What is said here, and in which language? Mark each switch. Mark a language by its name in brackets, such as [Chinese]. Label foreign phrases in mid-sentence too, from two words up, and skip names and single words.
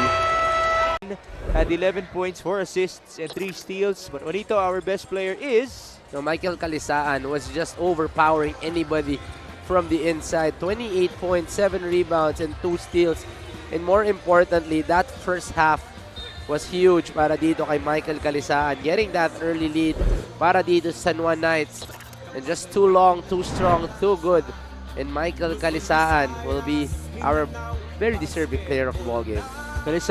[English] had 11 points, 4 assists, and 3 steals. But Juanito, our best player is... No, Michael Calisaan was just overpowering anybody from the inside. 28 points, 7 rebounds, and 2 steals. And more importantly, that first half was huge [Filipino] para dito kay Michael Calisaan. [English] Getting that early lead [Filipino] para dito sa San Juan Knights. [English] And just too long, too strong, too good. And Michael Calisaan will be our very deserving player of the ball game. Calisaan